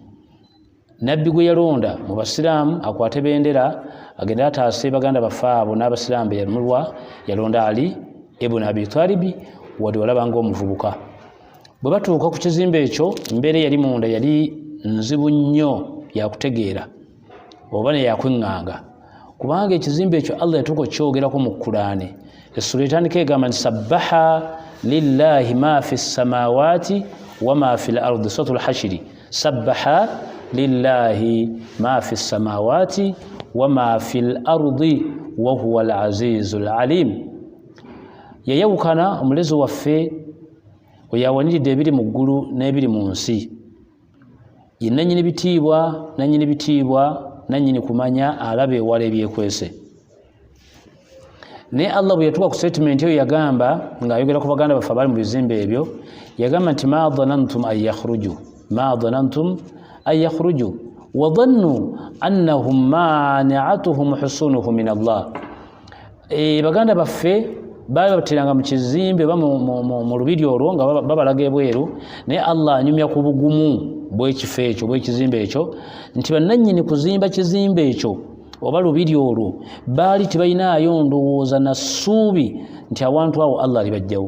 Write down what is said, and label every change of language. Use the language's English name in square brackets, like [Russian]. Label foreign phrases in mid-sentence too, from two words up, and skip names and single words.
[Ganda] Nabbi gwe yalonda mu Basiraamu akwate bendera agenda ataase baganda baffe abo n'Abasiraamu be yalumulwa, yalonda Ali ibn Abi Talib wadde walabanga omuvubuka. Bwe batuuka ku kizimbe ekyo embeera yali munda yali nzibu nnyo yakutegeera oba neyakweŋŋanga, kubanga ekizimbe ekyo Allah yatuuka okyogerako mu Qur'ani. Essula etandika egamba nti [Arabic] سبح لله ما في السماوات وما في الأرض سورة الحشر. سبح لله ما في السماوات وما في الأرض وهو العزيز العليم. [Ganda] Yayawukana omulezi waffe oyawaniridde ebiri mu ggulu n'ebiri mu nsi. Ye nannyini bitiibwa, nannyini bitiibwa, nannyini kumanya, alaba ewala ebyekwese. Naye Allah bwe yatuuka ku statement eyo yagamba ng'ayogera ku baganda baffe abali mu bizimbe ebyo, yagamba nti [Arabic] ما ظننتم أن يخرجوا ما ظننتم أن يخرجوا وظنوا أنهم مانعتهم حصونهم من الله. [Ganda] Baganda baffe baali babateranga mu kizimbe oba mu lubiri olwo nga babalaga ebweru, naye Allah anyumya ku bugumu bw'ekifo ekyo bw'ekizimbe ekyo nti bannannyini kuzimba kizimbe ekyo oba lubiri olwo baali tebalinayo ndowooza na ssuubi nti awantu awo Allah alibajjawo.